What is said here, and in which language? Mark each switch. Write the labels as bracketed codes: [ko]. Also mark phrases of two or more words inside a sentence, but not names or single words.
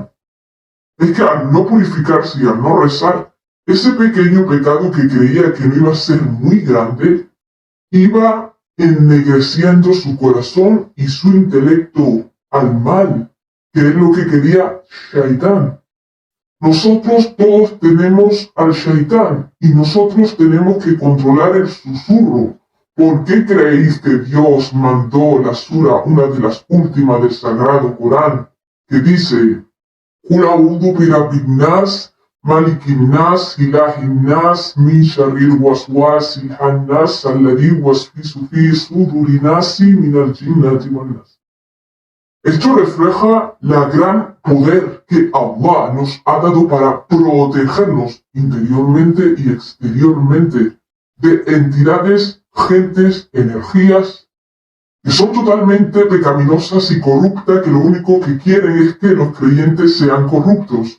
[es] Es que al no purificarse y al no rezar, ese pequeño pecado que creía que no iba a ser muy grande, iba ennegreciendo su corazón y su intelecto al mal, que es lo que quería Shaitán. Nosotros todos tenemos al Shaitán y nosotros tenemos que controlar el susurro. ¿Por qué creéis que Dios mandó la sura, una de las últimas del Sagrado Corán, que dice: [ar] قل أعوذ برب الناس ملك الناس إله الناس من شر الوسواس الخناس الذي يوسوس في صدور الناس من الجنة والناس? [es] Esto refleja la gran poder que Allah nos ha dado para protegernos interiormente y exteriormente de entidades, gentes, energías que son totalmente pecaminosas y corruptas, que lo único que quieren es que los creyentes sean corruptos.